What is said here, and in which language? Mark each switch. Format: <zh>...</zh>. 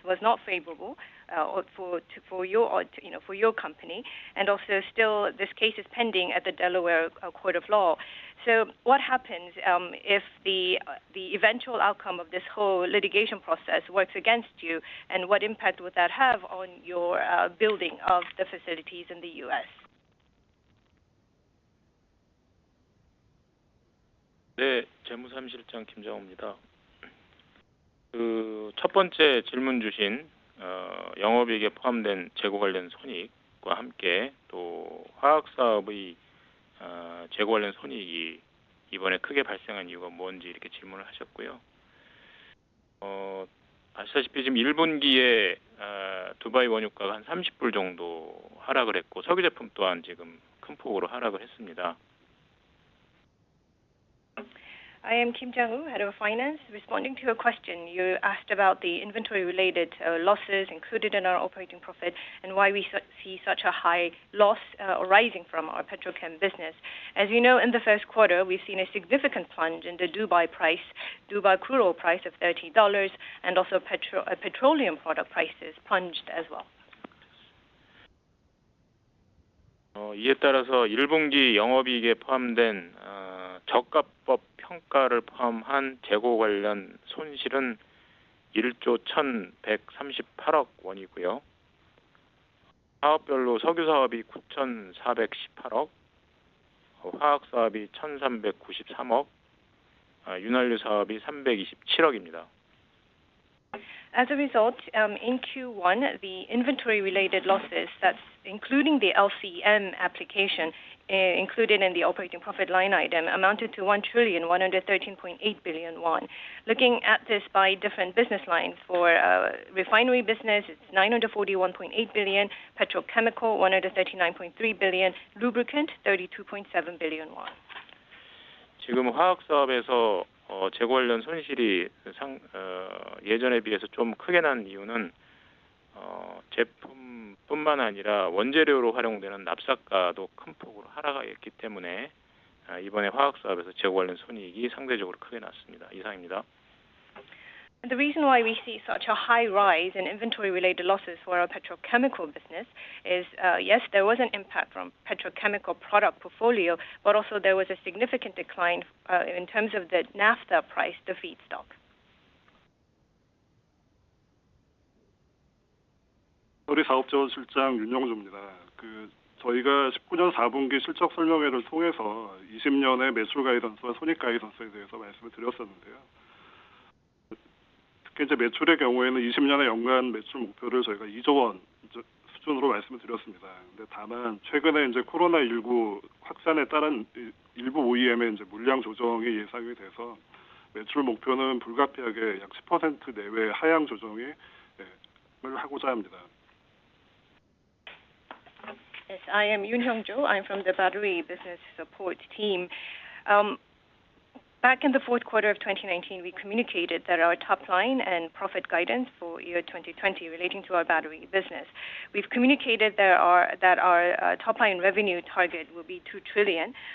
<en>was not favorable for your company, and also still this case is pending at the Delaware Court of Law. So what happens if the eventual outcome of this whole litigation process works against you, and what impact would that have on your building of the facilities in the U.S.?</en> <ko>네, 재무사무실장 김정우입니다. 그 첫 번째 질문 주신 영업이익에 포함된 재고 관련 손익과 함께 또 화학 사업의 재고 관련 손익이 이번에 크게 발생한 이유가 뭔지 이렇게 질문을 하셨고요. 아시다시피 지금 1분기에 두바이 원유가가 한 30불 정도 하락을 했고 석유 제품 또한 지금 큰 폭으로 하락을 했습니다.</ko> <en>I am Kim Jang-woo, Head of Finance. Responding to your question, you asked about the inventory-related losses included in our operating profit and why we see such a high loss arising from our petrochem business. As you know, in the first quarter, we've seen a significant plunge in the Dubai crude oil price of $30, and also petroleum product prices plunged as well.</en> <ko>이에 따라서 1분기 영업이익에 포함된 저가법 평가를 포함한 재고 관련 손실은 1조 1,138억 원이고요. 사업별로 석유 사업이 9,418억, 화학 사업이 1,393억, 윤활유 사업이 327억입니다.</ko> <en>As a result, in Q1, the inventory-related losses, that's including the LCM application, included in the operating profit line item amounted to 1,113.8 billion won. Looking at this by different business lines, for refinery business, it's 941.8 billion, petrochemical 139.3 billion, lubricant 32.7 billion won.</en> <ko>지금 화학 사업에서 재고 관련 손실이 예전에 비해서 좀 크게 난 이유는 제품뿐만 아니라 원재료로 활용되는 납사가도 큰 폭으로 하락했기 때문에 이번에 화학 사업에서 재고 관련 손익이 상대적으로 크게 났습니다. 이상입니다.</ko> <en>And the reason why we see such a high rise in inventory-related losses for our petrochemical business is, yes, there was an impact from petrochemical product portfolio, but also there was a significant decline in terms of the naphtha price, the feedstock.</en> <ko>서리 사업자원실장 윤영주입니다. 저희가 19년 4분기 실적 설명회를 통해서 20년의 매출 가이던스와 손익 가이던스에 대해서 말씀을 드렸었는데요. 특히 이제 매출의 경우에는 20년의 연간 매출 목표를 저희가 2조 원 수준으로 말씀을 드렸습니다. 근데 다만 최근에 이제 코로나19 확산에 따른 일부 OEM의 이제 물량 조정이 예상이 돼서 매출 목표는 불가피하게 약 10% 내외 하향 조정을 하고자 합니다.</ko> <en>Yes, I am Yoon Hyung-jo. I'm from the Battery Business Support Team. Back in the fourth quarter of 2019, we communicated that our top line and profit guidance for year 2020 relating to our battery business. We've communicated that our top line revenue target will be 2 trillion.</en>